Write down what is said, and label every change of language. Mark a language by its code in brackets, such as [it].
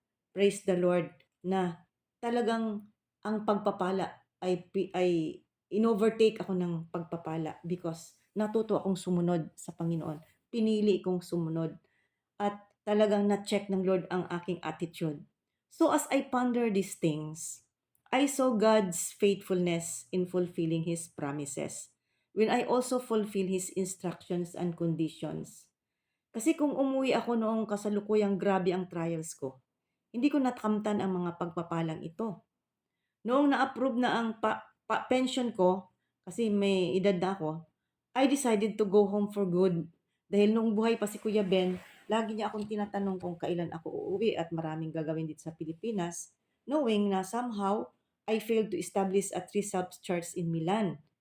[tl] Praise the Lord na talagang ang pagpapala ay inovertake ako ng pagpapala because natuto akong sumunod sa Panginoon. Pinili kong sumunod at talagang na-check ng Lord ang aking attitude. [en] So as I ponder these things, I saw God's faithfulness in fulfilling His promises when I also fulfill His instructions and conditions. [tl] Kasi kung umuwi ako noong kasalukuyang grabe ang trials ko, hindi ko nakamtan ang mga pagpapalang ito. Noong na-approve na ang pension ko, kasi may edad na ako, [en] I decided to go home for good. [tl] Dahil nung buhay pa si Kuya Ben, lagi niya akong tinatanong kung kailan ako uuwi at maraming gagawin dito sa Pilipinas, knowing na [en] somehow I failed to establish a three-subs church in Milan.